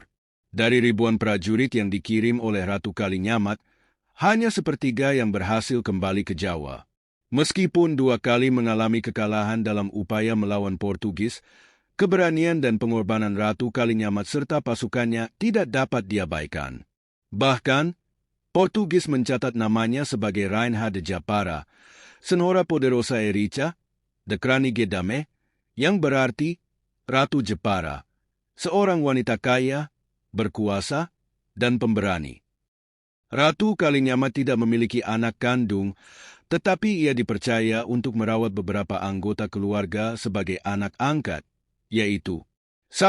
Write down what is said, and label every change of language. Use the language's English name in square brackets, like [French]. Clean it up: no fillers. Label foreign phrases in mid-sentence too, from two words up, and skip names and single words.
[Indonesian] Dari ribuan prajurit yang dikirim oleh Ratu Kalinyamat, hanya sepertiga yang berhasil kembali ke Jawa. Meskipun 2 kali mengalami kekalahan dalam upaya melawan Portugis, keberanian dan pengorbanan Ratu Kalinyamat serta pasukannya tidak dapat diabaikan. Bahkan, Portugis mencatat namanya sebagai [Portuguese] Rainha de Japara, Senhora Poderosa Erica, [Dutch] de Kranige Dame, [Indonesian] yang berarti Ratu Jepara, seorang wanita kaya, berkuasa, dan pemberani. Ratu Kalinyamat tidak memiliki anak kandung, tetapi ia dipercaya untuk merawat beberapa anggota keluarga sebagai anak angkat, yaitu 1.